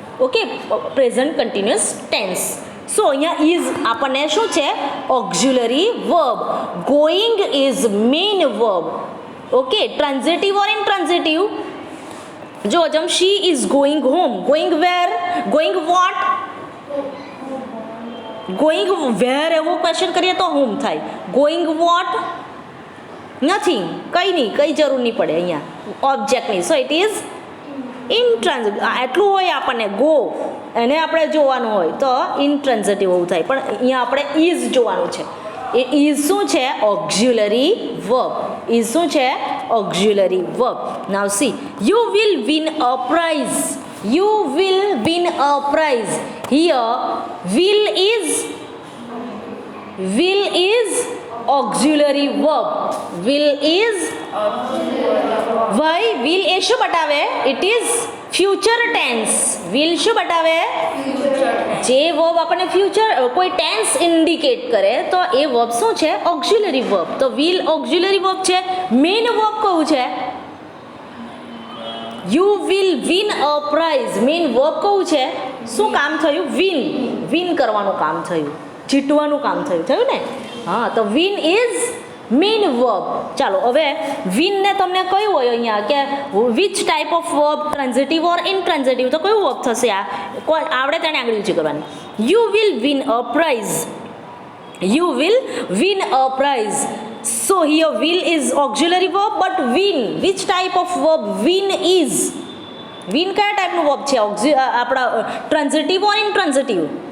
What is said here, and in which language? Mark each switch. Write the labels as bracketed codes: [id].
[en] Okay, present continuous tense. So [gu] અહીંયા [en] is [gu] આપણને શું છે [en] auxiliary verb, going is main verb. Okay, transitive or intransitive? [gu] જો જેમ [en] she is going home, going where, going what, going where [gu] એવો question કરીએ તો [en] home થાય. going what, nothing, [gu] કંઈ નહીં, કંઈ જરૂર નહીં પડે અહીંયા ઓબ્જેક્ટની. [en] So it is intransitive. [gu] આટલું હોય આપણને ગો એને આપણે જોવાનું હોય તો ઇન્ટ્રાન્સિટિવ એવું થાય, પણ અહીંયા આપણે ઇઝ જોવાનું છે. એ ઇઝ શું છે ઓક્ઝ્યુલરી વર્બ, ઇઝ શું છે ઓક્ઝ્યુલરી verb. [en] Now see, you will win a prize, you will win a prize. Here will is auxiliary verb, will is why will [gu] એ શું બતાવે? [en] it is future tense. will [gu] શું બતાવે? જે વર્બ આપણને ફ્યુચર કોઈ tense indicate કરે તો એ verb શું છે auxiliary verb. તો will auxiliary verb છે. મેઇન વર્બ કયું છે? [en] you will win a prize, [gu] main verb કયું છે? શું કામ થયું? વિન કરવાનું કામ થયું, જીતવાનું કામ થયું ને. [en] હા, તો win is main verb. [gu] ચાલો હવે વિનને તમને કયું હોય અહીંયા કે [en] which type of verb, [gu] transitive ઓર ઇનટ્રાન્ઝિટિવ, તો કયું વર્બ થશે? આ આવડે તેને આગળ ઊંચી કરવાની. [en] You will win a prize, you will win a prize. So here will is auxiliary verb, but win, which type of verb win is? [gu] win કયા ટાઈપનું વર્બ છે? આપણા ટ્રાન્ઝિટિવ ઓર ઇનટ્રાન્ઝિટિવ?